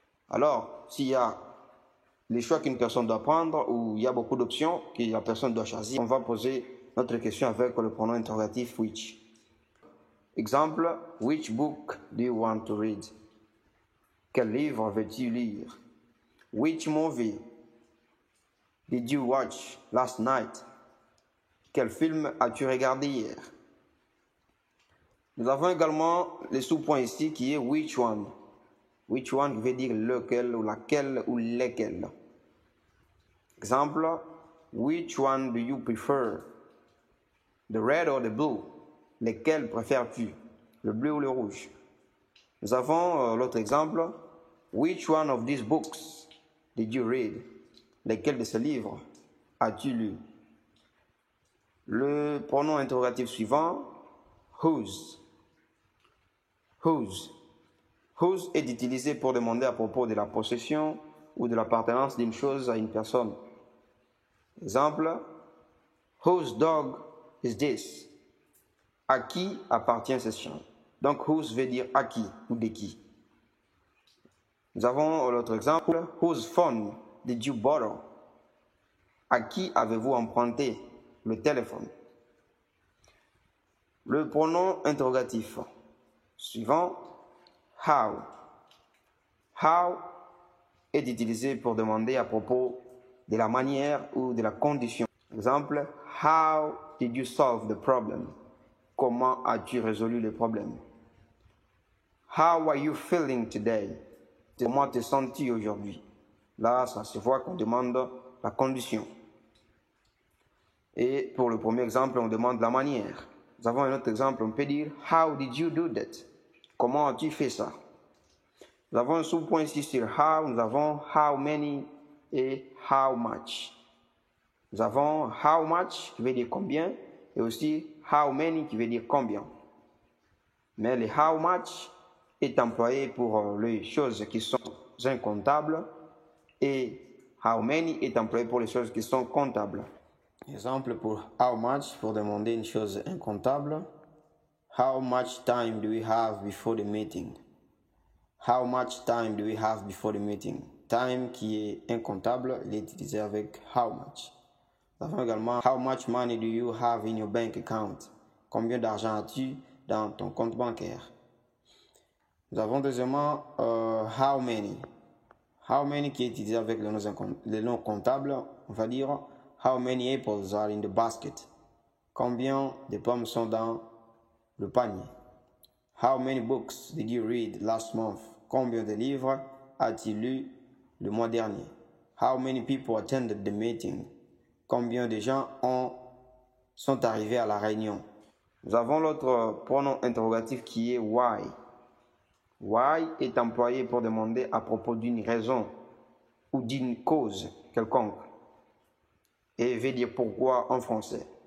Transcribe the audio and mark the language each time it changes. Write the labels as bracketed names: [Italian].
[French] Alors, s'il y a les choix qu'une personne doit prendre ou il y a beaucoup d'options que la personne doit choisir, on va poser notre question avec le pronom interrogatif which. [English] Exemple, which book do you want to read? [French] Quel livre veux-tu lire? [English] Which movie did you watch last night? [French] Quel film as-tu regardé hier? Nous avons également le sous-point ici qui est which one. Which one veut dire lequel ou laquelle ou lesquels. [English] Exemple, which one do you prefer? The red or the blue? [French] Lesquels préfères-tu? Le bleu ou le rouge? Nous avons l'autre exemple. [English] Which one of these books did you read? [French] Lesquels de ces livres as-tu lu? Le pronom interrogatif suivant, whose. Whose. Whose est utilisé pour demander à propos de la possession ou de l'appartenance d'une chose à une personne. [English] Exemple, whose dog is this? [French] À qui appartient ce chien? Donc, whose veut dire à qui ou de qui. Nous avons l'autre exemple, [English] whose phone did you borrow? [French] À qui avez-vous emprunté le téléphone? Le pronom interrogatif suivant, how. How est utilisé pour demander à propos de la manière ou de la condition. [English] Exemple, how did you solve the problem? [French] Comment as-tu résolu le problème? [English] How are you feeling today? [French] Comment te sens-tu aujourd'hui? Là, ça se voit qu'on demande la condition. Et pour le premier exemple, on demande la manière. Nous avons un autre exemple, on peut dire [English] how did you do that? [French] Comment as-tu fait ça? Nous avons un sous-point ici sur how, nous avons how many et how much. Nous avons how much qui veut dire combien et aussi how many qui veut dire combien. Mais le how much est employé pour les choses qui sont incomptables et how many est employé pour les choses qui sont comptables. Exemple pour how much, pour demander une chose incomptable. [English] How much time do we have before the meeting? How much time do we have before the meeting? [French] Time qui est incomptable, il est utilisé avec how much. Nous avons également [English] how much money do you have in your bank account? [French] Combien d'argent as-tu dans ton compte bancaire? Nous avons deuxièmement how many. How many qui est utilisé avec les noms comptables. On va dire [English] how many apples are in the basket? [French] Combien de pommes sont dans le panier? [English] How many books did you read last month? [French] Combien de livres as-tu lu le mois dernier? [English] How many people attended the meeting? [French] Combien de gens sont arrivés à la réunion? Nous avons l'autre pronom interrogatif qui est why. Why est employé pour demander à propos d'une raison ou d'une cause quelconque et veut dire pourquoi en français.